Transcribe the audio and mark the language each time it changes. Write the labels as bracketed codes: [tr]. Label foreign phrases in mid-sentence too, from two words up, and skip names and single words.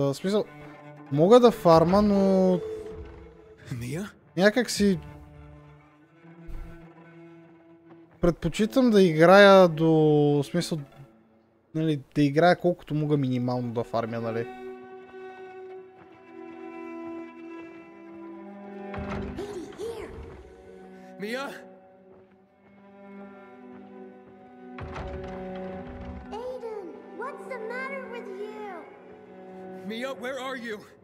[bg] В смисъл, мога да фарма, но... Някак си... Предпочитам да играя до... В смисъл... Нали, да играя колкото мога минимално да фармя, нали? [en] Mia? What's the matter with you? Mia, where are you?